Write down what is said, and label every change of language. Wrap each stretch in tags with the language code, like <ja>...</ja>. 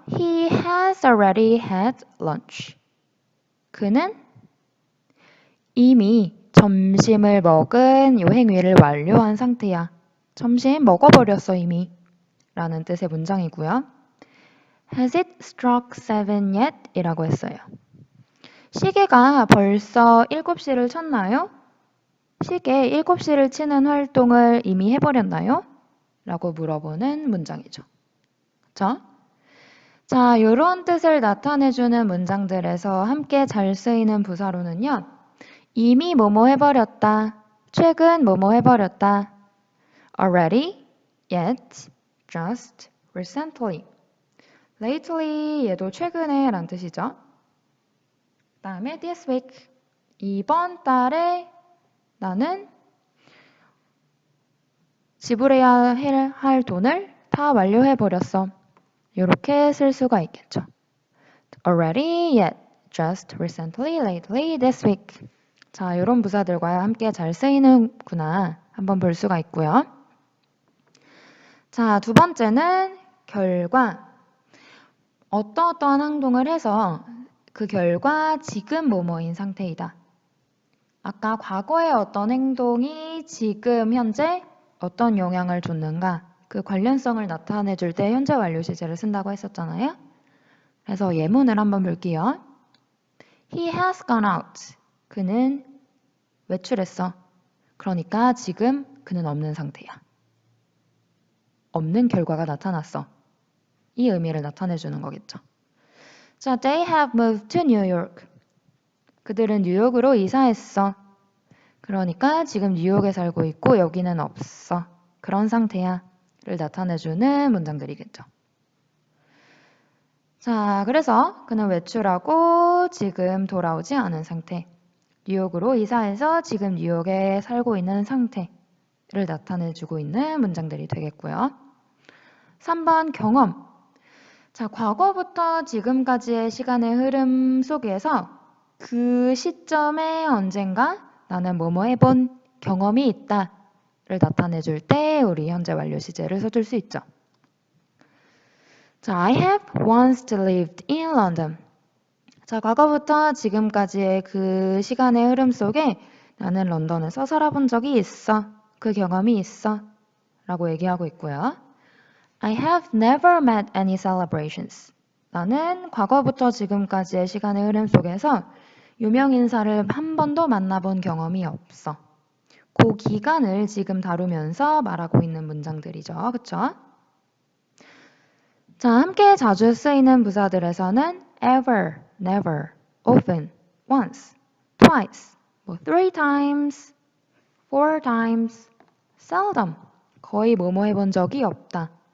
<en>He has already had lunch.</en> <ko>그는 이미 점심을 먹은 요 행위를 완료한 상태야. 점심 먹어버렸어 이미. 라는 뜻의 문장이고요.</ko> <en>Has it struck 7 yet?</en> <ko>이라고 했어요. 시계가 벌써 7시를 쳤나요? 시계 7시를 치는 활동을 이미 해버렸나요? 라고 물어보는 문장이죠. 그쵸? 자, 이런 뜻을 나타내주는 문장들에서 함께 잘 쓰이는 부사로는요. 이미 뭐뭐 해버렸다. 최근 뭐뭐 해버렸다.</ko> <en>already, yet, just, recently.</en> <ko>lately 얘도 최근에 란 뜻이죠. 그 다음에</ko> <en>this week.</en> <ko>이번 달에 나는 지불해야 할 돈을 다 완료해버렸어. 이렇게 쓸 수가 있겠죠.</ko> <en>already, yet, just, recently, lately, this week.</en> <ko>자, 이런 부사들과 함께 잘 쓰이는구나 한번 볼 수가 있고요. 자, 두 번째는 결과. 어떠어떠한 행동을 해서 그 결과 지금 뭐뭐인 상태이다. 아까 과거의 어떤 행동이 지금 현재 어떤 영향을 줬는가 그 관련성을 나타내 줄 때 현재 완료 시제를 쓴다고 했었잖아요. 그래서 예문을 한번 볼게요.</ko> <en>He has gone out.</en> <ko>그는 외출했어. 그러니까 지금 그는 없는 상태야. 없는 결과가 나타났어. 이 의미를 나타내주는 거겠죠.</ko> <en>자, they have moved to New York.</en> <ko>그들은 뉴욕으로 이사했어. 그러니까 지금 뉴욕에 살고 있고 여기는 없어. 그런 상태야. 를 나타내주는 문장들이겠죠. 자, 그래서 그는 외출하고 지금 돌아오지 않은 상태. 뉴욕으로 이사해서 지금 뉴욕에 살고 있는 상태를 나타내주고 있는 문장들이 되겠고요. 3번 경험. 자, 과거부터 지금까지의 시간의 흐름 속에서 그 시점에 언젠가 나는 뭐뭐 해본 경험이 있다 를 나타내줄 때 우리 현재 완료 시제를 써줄 수 있죠.</ko> <en>자, I have once lived in London.</en> <ko>자, 과거부터 지금까지의 그 시간의 흐름 속에 나는 런던에서 살아본 적이 있어. 그 경험이 있어. 라고 얘기하고 있고요.</ko> <en>I have never met any celebrations.</en> <ko>나는 과거부터 지금까지의 시간의 흐름 속에서 유명 인사를 한 번도 만나본 경험이 없어. 그 기간을 지금 다루면서 말하고 있는 문장들이죠. 그쵸? 자, 함께 자주 쓰이는 부사들에서는</ko> <en>ever, never, often, once, twice, three times, four times, seldom,</en> <ko>거의 뭐뭐 해본 적이 없다.</ko>